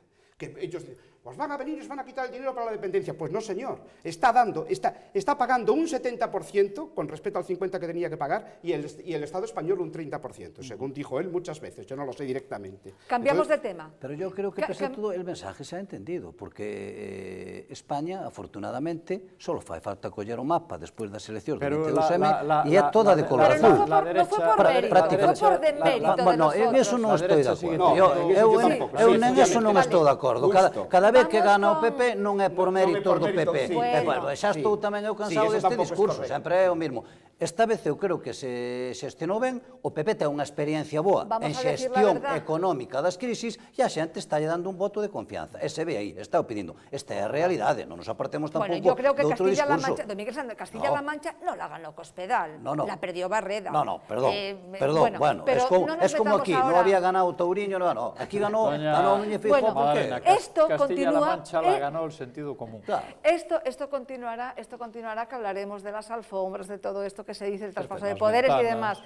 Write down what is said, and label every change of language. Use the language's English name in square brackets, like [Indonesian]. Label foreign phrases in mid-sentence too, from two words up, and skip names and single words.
[Spanish] Que ellos pues van a venir y os van a quitar el dinero para la dependencia. Pues no, señor. Está pagando un 70% con respecto al 50% que tenía que pagar y el Estado español un 30%, según dijo él muchas veces. Yo no lo sé directamente. Cambiamos de tema. Pero yo creo que pese a todo el mensaje se ha entendido, porque España, afortunadamente, [Galician] solo fai falta coller o mapa despois das eleccións do 22M e é toda de color azul. Pero non foi por mérito, foi por demérito de nosotros. En eso non estou de acordo. Eu en eso non estou de acordo. Cada vez que gana o PP non é por méritos do PP. Xa estou tamén eu cansado deste discurso, sempre é o mismo. Esta vez eu creo que se xestionou ben, o PP ten unha experiencia boa en xestión económica das crisis e a xente está dando un voto de confianza. E se ve aí, está o pedindo. Esta é a realidade, non nos apartemos tampouco do outro discurso. [Spanish] Bueno, yo creo que Castilla-La Mancha, don Miguel Sánchez, Castilla-La Mancha non la ganó Cospedal, la perdió Barreda. No, perdón, bueno, es como aquí, non había ganado Touriño, no, aquí ganó Núñez Feijóo, ¿por qué? Esto continúa... Castilla-La Mancha la ganó el sentido común. Esto continuará, que hablaremos de las alfombras, de todo esto que se dice, el traspaso de poderes y demás.